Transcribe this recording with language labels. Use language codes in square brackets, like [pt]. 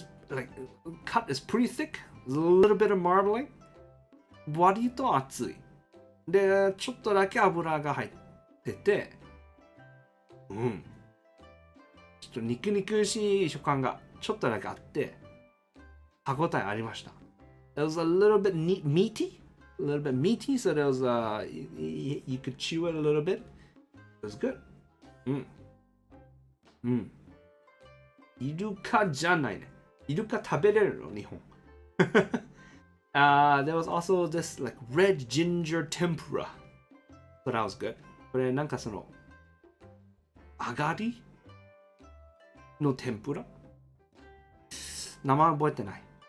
[en] Like, cut is pretty thick. There's a little bit of marbling. [ja] 割と厚い。で、ちょっとだけ油が入ってて、ちょっと肉々しい食感がちょっとだけあって、歯ごたえありました。 [en] It was a little bit meaty, so there was you could chew it a little bit. It was good. [ja] イルカじゃないね。イルカ食べれるの日本。 [en] There was also this like red ginger tempura. So that was good. [ja] これなんかあがりの天ぷら名前覚えてない。